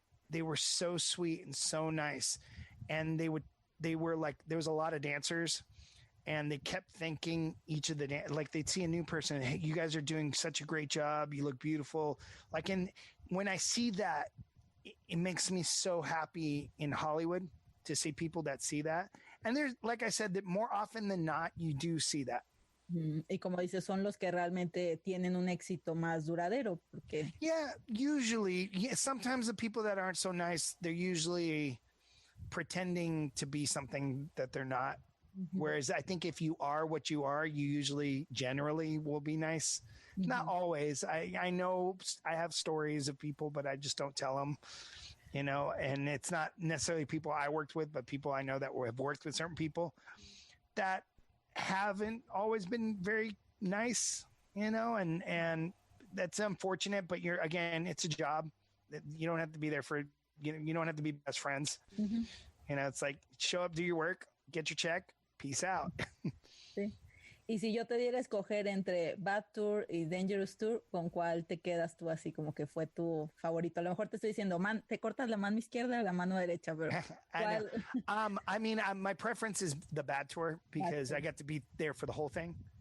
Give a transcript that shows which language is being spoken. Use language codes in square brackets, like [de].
[en] They were so sweet and so nice. And they were like, there was a lot of dancers and they kept thanking each of like they'd see a new person. Hey, you guys are doing such a great job. You look beautiful. When I see that, it makes me so happy in Hollywood to see people that see that. And there's, like I said, that more often than not, you do see that. [es] Y como dices, son los que realmente tienen un éxito más duradero. Porque... [en] Yeah, usually. Yeah, sometimes the people that aren't so nice, they're usually pretending to be something that they're not. Mm-hmm. Whereas I think if you are what you are, you usually generally will be nice. Mm-hmm. Not always. I know I have stories of people, but I just don't tell them, and it's not necessarily people I worked with, but people I know that have worked with certain people that haven't always been very nice, and that's unfortunate, but it's a job. You don't have to be there you don't have to be best friends. Mm-hmm. It's like, show up, do your work, get your check, peace out. [es] Sí. Y si yo te diera a escoger entre Bad Tour y Dangerous Tour, ¿con cuál te quedas tú así como que fue tu favorito? A lo mejor te estoy diciendo, te cortas la mano izquierda o la mano derecha, pero ¿cuál? [en] My preference is the Bad Tour because I got to be there for the whole thing.